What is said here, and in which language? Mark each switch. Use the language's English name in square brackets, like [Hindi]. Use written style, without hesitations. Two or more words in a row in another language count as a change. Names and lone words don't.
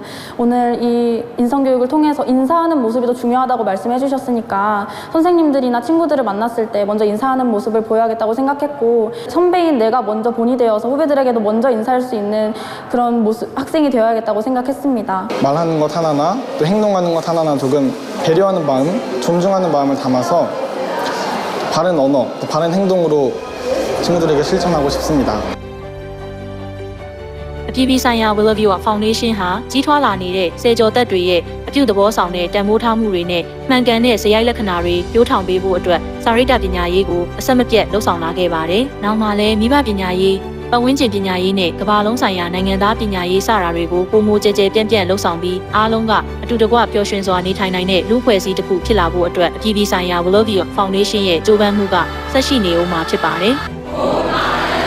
[Korean] 오늘 이 인성교육을 통해서 인사하는 모습이 더 중요하다고 말씀해 주셨으니까 선생님들이나 친구들을 만났을 때 먼저 인사하는 모습을 보여야겠다고 생각했고 선배인 내가 먼저 본이 되어서 후배들에게도 먼저 인사할 수 있는 그런 모습, 학생이 되어야겠다고 생각했습니다. 말하는 것 하나나 또 행동하는 것 하나나 조금 배려하는 마음, 존중하는 마음을 담아서 바른 언어, 또 바른 행동으로 친구들에게 실천하고 싶습니다. [Burmese] အပြည်ပြည်ဆိုင်ရာ Willow ဖောင်ဒေးရှင်းဟာကြီးထွားလာနေတဲ့စေကျော်သက်တွေရဲ့အပြုသဘောဆောင်တဲ့တန်ဖိုးထားမှုတွေနဲ့မှန်ကန်တဲ့ဇယိုက်လက္ခဏာတွေပြိုးထောင်ပေးဖို့အတွက်စာရိတ္တပညာရေးကိုအဆက်မပြတ်လှုပ်ဆောင်လာခဲ့ပါတယ်။နောက်မှလည်းမိဘပညာရေးပတ်ဝန်းကျင်ပညာရေးနဲ့ကမ္ဘာလုံးဆိုင်ရာနိုင်ငံသားပညာရေးစတာတွေကိုပုံမကြဲကြဲပြန့်ပြန့်လှုပ်ဆောင်ပြီးအားလုံးကအတူတကွပျော်ရွှင်စွာနေထိုင်နိုင်တဲ့လူ့ဖွဲ့စည်းတစ်ခုဖြစ်လာဖို့အတွက်အပြည်ပြည်ဆိုင်ရာ Willow Foundation ရဲ့ကြိုးပမ်းမှုကဆက်ရှိနေဦးမှာဖြစ်ပါတယ်။